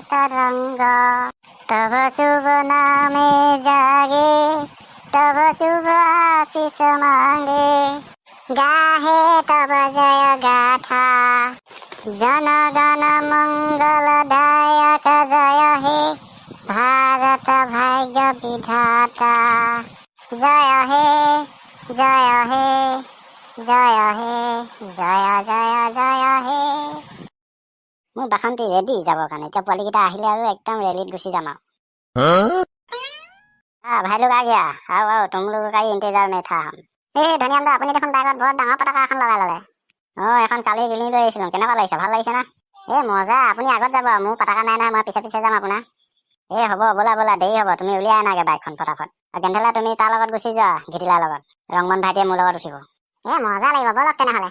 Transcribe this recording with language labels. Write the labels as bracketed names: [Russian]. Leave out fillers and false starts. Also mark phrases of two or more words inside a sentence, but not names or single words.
[Bangla] তরঙ্গ তব শুভ নামে জাগে তব শুভ আশিস মাগে গাহে তব জয় গাথা জনগণ মঙ্গলদায়ক জয় হে ভারত ভাগ্য বিধাতা জয় হে জয় হে জয় হে জয় জয় জয় হে। [Assamese] মোৰ বাসন্তী ৰেডি যাবৰ কাৰণে। এতিয়া পোৱালীকেইটা আহিলে আৰু একদম ৰেলীত গুচি যাম আৰু। [Hindi] भाई लोग आ गया। आओ आओ तुम लोगों का ही इंतजार में था हम। [Assamese] ধনিয়াম দা আপুনি দেখোন বাইকত বৰ ডাঙৰ পতাকা এখন লগাই ল'লে। এখন কালি ৰিলিং লৈ আহিছিলোঁ। কেনেকুৱা লাগিছে? ভাল লাগিছে না? মজা। আপুনি আগত যাব, মোৰ পতাকা নাই নহয়, মই পিছে পিছে যাম আপোনাৰ। হ'ব ব'লা ব'লা, দেৰি হ'ব, তুমি উলিয়াই আনাগে বাইকখন ফটাফট। গেন্ধেলা তুমি তাৰ লগত গুচি যোৱা, ঘিটিলাৰ লগত। ৰংমন ভাইটিয়ে মোৰ লগত উঠিব। মজা লাগিব, ব'লক তেনেহ'লে।